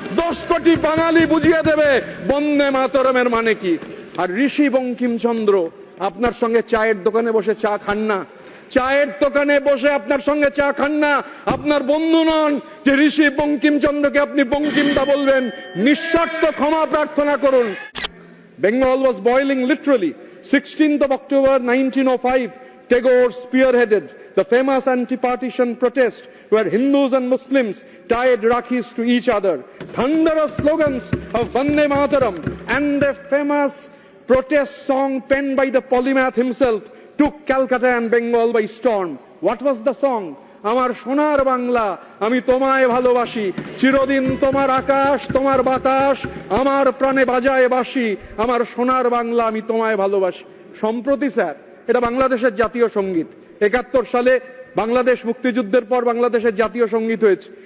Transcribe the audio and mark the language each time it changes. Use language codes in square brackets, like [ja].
[bn] 10 কোটি বাঙালি বুঝিয়ে দেবে বন্দে মাতরমের মানে কি। আর ঋষি বঙ্কিমচন্দ্র আপনার সঙ্গে চায়ের দোকানে বসে চা খান না, চায়ের দোকানে বসে আপনার সঙ্গে চা খান না। আপনার বন্ধু নন যে ঋষি বঙ্কিমচন্দ্রকে আপনি বঙ্কিমদা বলবেন। নিঃশর্ত ক্ষমা প্রার্থনা করুন। [en] Bengal was boiling literally. 16th of October 1905, Tagore spearheaded the famous anti-partition protest where Hindus and Muslims tied Rakhis to each other. Thunderous slogans of Vande Mataram and the famous protest song penned by the polymath himself took Calcutta and Bengal by storm. What was the song? [bn] আমার সোনার বাংলা আমি তোমায় ভালোবাসি, চিরদিন তোমার আকাশ তোমার বাতাস আমার প্রাণে বাজায় বাঁশি, আমার সোনার বাংলা আমি তোমায় ভালোবাসি। সম্প্রতি স্যার এটা বাংলাদেশের জাতীয় সঙ্গীত। 71 সালে বাংলাদেশ মুক্তিযুদ্ধের পর বাংলাদেশের জাতীয় সঙ্গীত হয়েছে।